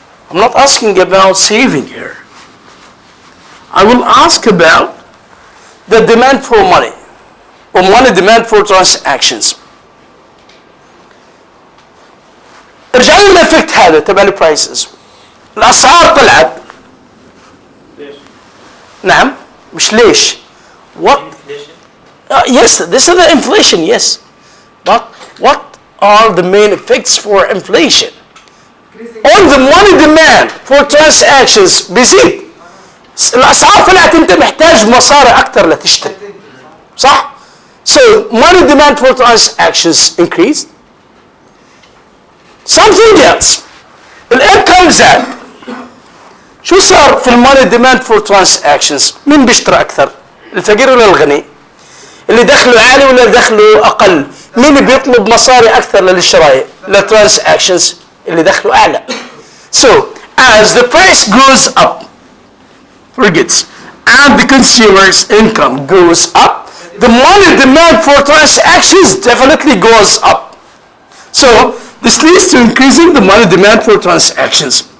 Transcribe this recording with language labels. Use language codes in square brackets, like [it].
[en] I'm not asking about saving here. I will ask about the demand for money, or money demand for transactions. [ar] ارجع لي الافكت هذا تبع البرايسز. الاسعار طلعت. ليش؟ نعم مش ليش. [en] What? Yes, this is the inflation, yes. But what are the main effects for inflation? On the money demand for transactions [ar] بيزيد. الاسعار طلعت انت محتاج مصاري اكثر لتشتري. صح؟ [en] So money demand for transactions increased. Something else. [ar] الانكم زاد. شو صار في الماني ديماند فور ترانزاكشنز؟ مين بيشتري اكثر؟ الفقير ولا الغني؟ اللي دخله عالي ولا دخله اقل؟ مين بيطلب مصاري اكثر للشراء؟ للترانزاكشنز اللي دخله اعلى. [en] So as the price goes up for goods and the consumer's income goes up, the money demand for transactions definitely goes up. So this leads to increasing the money demand for transactions.